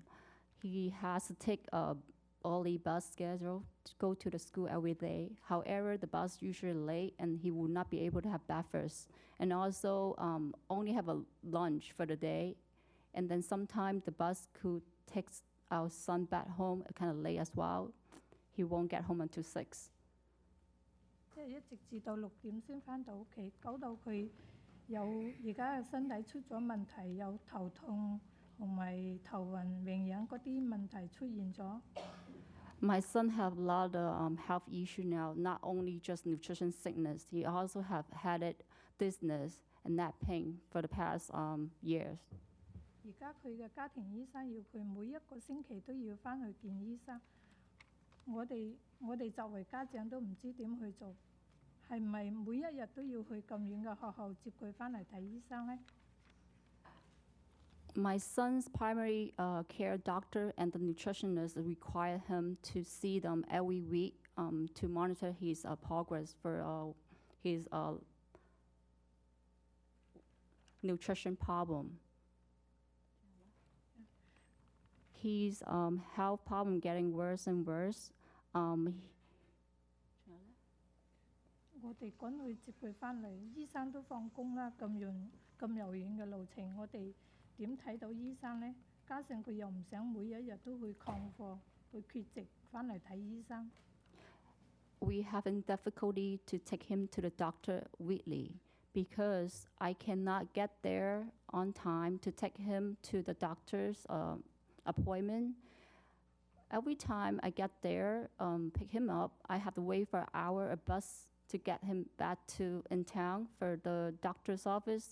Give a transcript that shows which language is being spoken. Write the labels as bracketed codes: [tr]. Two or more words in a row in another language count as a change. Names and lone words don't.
[en] He has to take a early bus schedule to go to the school every day. However, the bus usually late and he will not be able to have breakfast. And also only have a lunch for the day. And then sometimes the bus could take our son back home kind of late as well. He won't get home until 6. [yue] 即係一直至到6點先翻到屋企，搞到佢有而家嘅身體出咗問題，有頭痛同埋頭暈、營養嗰啲問題出現咗。 [en] My son have a lot of health issue now, not only just nutrition sickness, he also have headache, dizziness, and neck pain for the past years. [yue] 而家佢嘅家庭醫生要佢每一個星期都要翻去見醫生。我哋作為家長都唔知點去做，係咪每一日都要去咁遠嘅學校接佢翻嚟睇醫生呢？ [en] My son's primary care doctor and the nutritionist require him to see them every week to monitor his progress for his nutrition problem. His health problem getting worse and worse. [yue] 我哋趕去接佢翻嚟，醫生都放工啦，咁遙遠嘅路程，我哋點睇到醫生呢？加上佢又唔想每一日都去曠課，去缺席翻嚟睇醫生。 [en] We having difficulty to take him to the doctor weekly because I cannot get there on time to take him to the doctor's appointment. Every time I get there, pick him up, I have to wait for an hour, a bus to get him back to in town for the doctor's office.